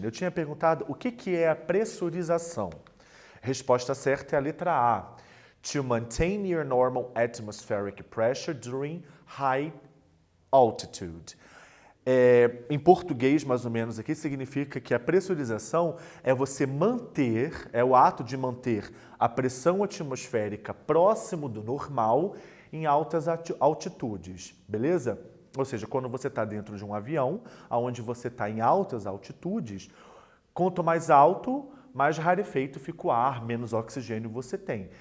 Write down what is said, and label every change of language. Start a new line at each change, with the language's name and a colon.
Portuguese: Eu tinha perguntado o que é a pressurização. Resposta certa é a letra A.
English: To maintain your normal atmospheric pressure during high altitude.
Portuguese: Em português, mais ou menos, aqui significa que a pressurização é você manter, é o ato de manter a pressão atmosférica próximo do normal em altas altitudes, beleza? Ou seja, quando você está dentro de um avião, onde você está em altas altitudes, quanto mais alto, mais rarefeito fica o ar, menos oxigênio você tem.